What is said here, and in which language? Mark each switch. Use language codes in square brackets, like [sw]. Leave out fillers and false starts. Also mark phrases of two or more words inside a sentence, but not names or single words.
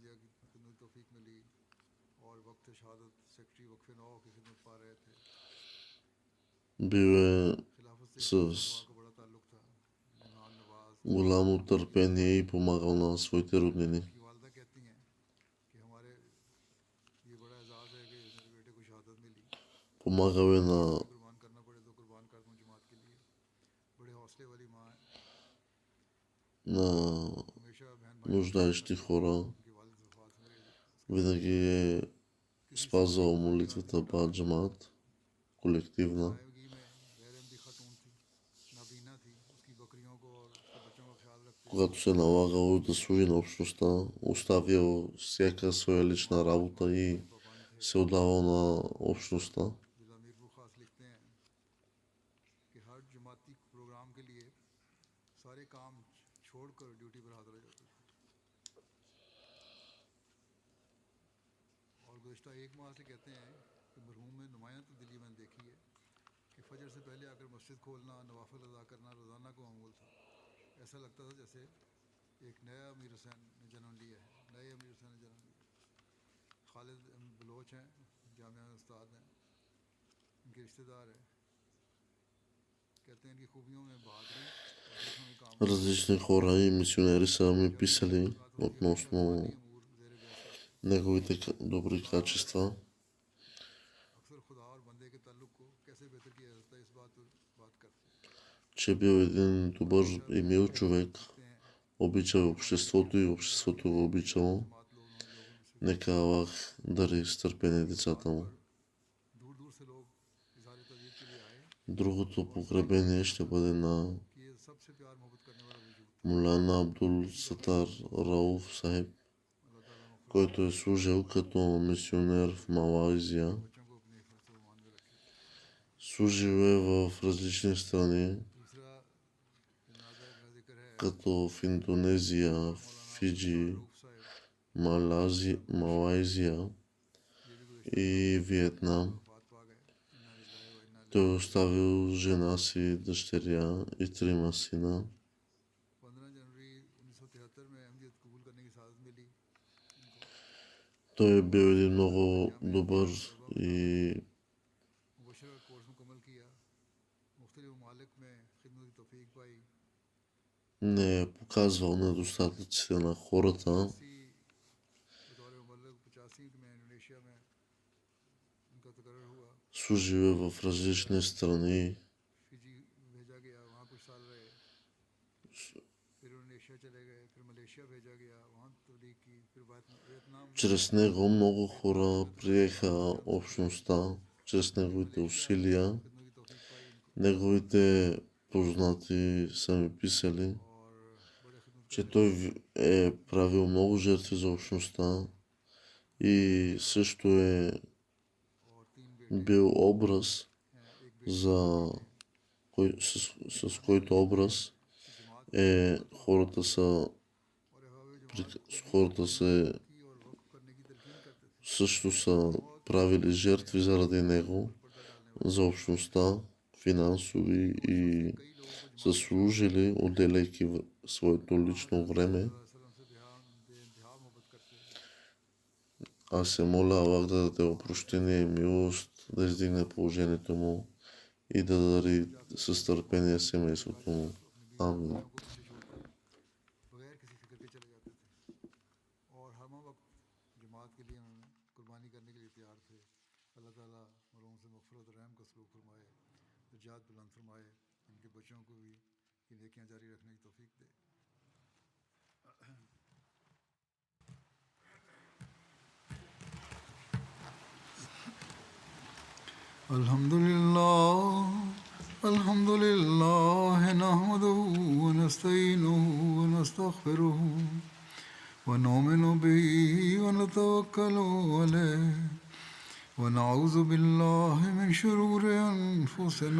[bg] Бил е с голямо търпение и помагал на своите роднини. помагаме на [ur] قربان کرنا پڑے تو قربان کر دوں جماعت کے لیے۔ بڑے حوصلے والی ماں ہے، ہمیشہ بہن بھائی [bg] нуждаещи хора. [ur] ان کے والد وفات ہوئے, [bg] Винаги е спазвал молитвата Баат Джамаат, колективна. [ur] صاحبگی میں غیر احمدی خاتون تھی، نابینا تھی، اس کی بکریوں کو اور اس کے بچوں کا خیال رکھتے. [bg] Когато се налагало да служи на общността, оставил всяка своя лична работа и се отдавал на общността. [ur] ضلع میرپور خاص لکھتے ہیں کہ ہر جماعتی پروگرام کے لیے سارے کام چھوڑ کر ڈیوٹی پر حاضر ہو جاتے تھے. اور گزشتہ ایک ماہ سے کہتے ہیں کہ مرحوم میں نمایاں تبدیلی میں نے دیکھی ہے کہ فجر سے پہلے آ کر مسجد کھولنا، نوافل ادا کرنا روزانہ کو معمول تھا. ایسا لگتا تھا جیسے ایک نیا امیر حسین نے جنم لیا ہے، نئے امیر حسین نے جنم لیا. خالد بلوچ ہیں، جامعہ میں استاد ہیں، ان کے رشتہ دار ہیں. کہتے ہیں ان کی خوبیوں میں بہادری اور دوسروں میں کام [bg] Различни хора и мисионери са ми писали относно [ur] امور زیر بحث. [bg] неговите добри качества, [ur] اکثر خدا اور بندے کے تعلق کو کیسے بہتر کیا جاتا ہے اس بات پر بات کرتے [bg] че бил един добър и мил човек, [ur] हैं। [bg] обичал обществото и обществото го обичало. [ur] جماعت لوگوں میں سے [bg] Нека Аллах дари с търпение децата му. [ur] دور دور سے لوگ اظہار تعزیت کے لیے آئے [bg] Другото погребение ще бъде на [ur] کہ یہ سب سے پیار محبت کرنے والا وجود تھا. [bg] Мулана Абдул Сатар Рауф Сахиб, [ur] اللہ تعالیٰ مغفرت [bg] който е служил като мисионер в Малайзия. [ur] بچوں کو اپنے حفظ و ایمان میں رکھے. [bg] Служил е в различни страни, [ur] دوسرا جنازہ کا ذکر ہے [bg] като в Индонезия, Фиджи, [ur] روف صاحب, [bg] Малайзия [ur] یہ بھی [bg] и Виетнам. [ur] وفات پا گئے. [ar] إنا لله وإنا [bg] Той е оставил жена си, дъщеря и 3 сина. [ur] 15 جنوری 1973 میں احمدیت قبول کرنے کی سعادت ملی. [bg] Той е бил един много добър и [ur] مبشرہ کورس مکمل کیا، مختلف ممالک میں خدمت کی توفیق پائی. [bg] не е показвал недостатъците на хората. [ur] بطور مبلغ 85 میں انڈونیشیا میں ان کا تقرر ہوا. [bg] Служил е в различни страни. [ur] فجی بھیجا گیا، وہاں کچھ سال رہے، پھر انڈونیشیا چلے گئے، پھر ملیشیا بھیجا گیا، وہاں تبلیغ کی، پھر ویتنام میں [bg] Чрез него много хора приеха общността, чрез неговите усилия. [ur] خدمت کی توفیق پائی ان کو [bg] Неговите познати са ми писали, [ur] اور بڑے خدمت [bg] че той е правил много жертви за общността и също е [ur] اور 3 بیٹے [bg] бил образ, [ur] ہیں، ایک بیٹی [bg] за с който образ [ur] जमात [bg] е хората са [ur] اور احباب [bg] хората се [ur] کی اور وقف کرنے کی تلقین کرتے تھے. [bg] също са правили жертви заради него, за общността, финансови и са служили, отделяйки своето лично време. [ur] بے انتہا محبت کرتے تھے. [bg] Аз се моля Аллах да даде опрощение и милост, да издигне положението му и да дари с търпение семейството му. Амин. [ur] بغیر کسی فکر کے چلے جاتے تھے اور ہر وقت جماعت کے لیے انہوں نے قربانی کرنے کے لیے تیار تھے. اللہ تعالیٰ مرحوم سے مغفرت اور رحم کا سلوک فرمائے، درجات بلند فرمائے، ان کے بچوں کو بھی یہ نیکیاں جاری رکھنے کی توفیق دے. [ar] الحمد لله نحمده ونستعينه ونستغفره ونؤمن به ونتوكل عليه ونعوذ بالله من شرور أنفسنا